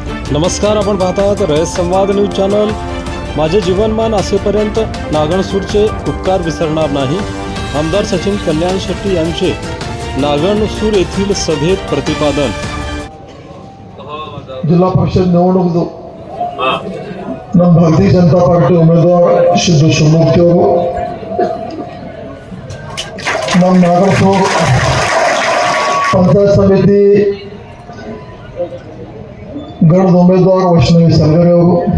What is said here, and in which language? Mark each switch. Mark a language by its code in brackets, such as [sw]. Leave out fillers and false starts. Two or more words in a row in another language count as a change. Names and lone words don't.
[mr] नमस्कार, आपण पाहतात रयत संवाद न्यूज चॅनल. माझे जीवनमान असेपर्यंत नागणसूरचे उपकार विसरणार नाही. आमदार सचिन कल्याण शेट्टी यांचे नागणसूर येथील सभेत प्रतिपादन. जिल्हा परिषद निवडणूक [kn] ನಮ್ಮ ಭಾರತೀಯ ಜನತಾ ಪಾರ್ಟಿ ಉಮೇದುವಾರ ಸಿದ್ದು ಶಿವಮೂರ್ತಿ ಅವರು ನಮ್ಮ ನಾಗಣಸೂರು ಪಂಚಾಯತ್ ಸಮಿತಿ ಗಣದ ಉಮೇದುವಾರ ವೈಷ್ಣವಿ ಸಲಗರೆ ಅವರು,